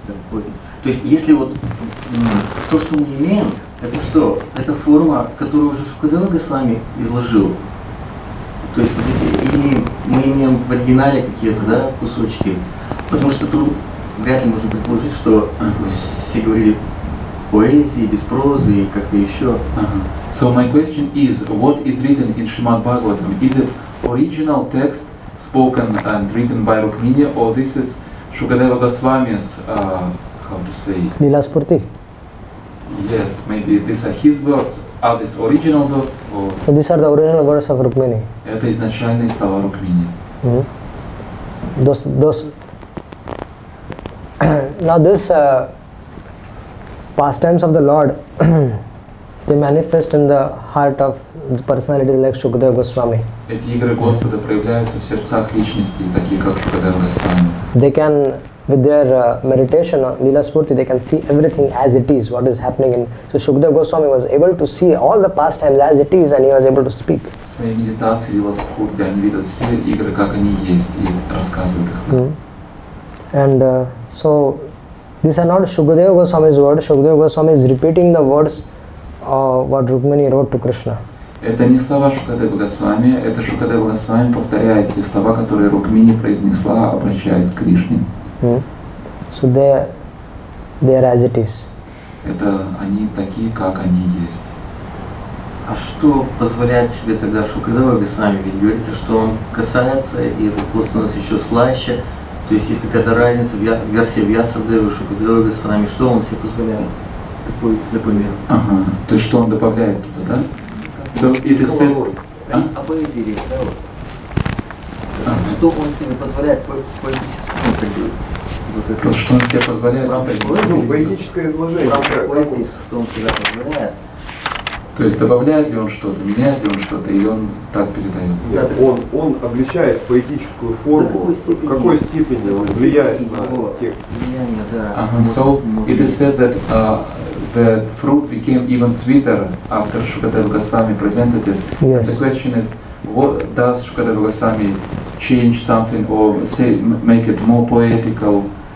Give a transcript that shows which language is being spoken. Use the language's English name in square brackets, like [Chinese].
[Russian] То есть, если вот то, что мы имеем, это что? Это форма, которую уже Шукадева Госвами изложил. То есть, или мы имеем в оригинале какие-то, да, кусочки. Потому что тут вряд ли можно предположить, что все говорили поэзии, без прозы и как-то еще. [English] So my question is, what is written in Srimad Bhagavatam? Is it original text spoken and written by Rukmini, or this is Shukadeva Goswami's, how to say? Lila Spurti. Yes, maybe these are his words. Are these original words? Or So these are the original words of Rukmini. [Russian] это изначальные слова Рукмини. [English] Those now this pastimes of the Lord they manifest in the heart of the personalities like Shukadeva Goswami. [Russian] Эти игры Господа проявляются в сердцах личностей, такие как Шукадева Госвами. [English] They can, with their meditation on Lila Spurti, they can see everything as it is, what is happening in. So Shukadeva Goswami was able to see all the pastimes as it is, and he was able to speak. [Russian] В своей медитации Лила Спурти они видят все игры, как они есть, и рассказывают их. [English] And so these are not Shukadeva Goswami's words. Shukadeva Goswami is repeating the words what Rukmini wrote to Krishna. [Russian] Это не слова Шукадева Госвами, это Шукадева Госвами повторяет те слова, которые Рукмини произнесла, обращаясь к Кришне. [English] So they are as it is. [Russian] Это они такие, как они есть. А что позволяет себе тогда Шукадева Госвами? Ведь говорится, что он касается, и этот пост у нас еще слаще. То есть есть какая-то разница в версии Вьясадевы, Шукадева Госвами. Что он себе позволяет? Например. Ага, то есть что он добавляет туда, да? [English] So it is said, [Russian] О поэзии речь, да, вот. Что он себе позволяет поэтически, вот это. Что он себе позволяет. Ну, поэтическое изложение. Поэзии, что он себя позволяет. То есть добавляет ли он что-то, меняет ли он что-то, или он так передает? Нет, он обличает поэтическую форму. В какой степени он влияет на текст. Влияние, да. [English] So it is said that the fruit became even sweeter after Shukadeva Goswami presented it. Yes. The question is, what does Shukadeva Goswami change something or say make it more poetical?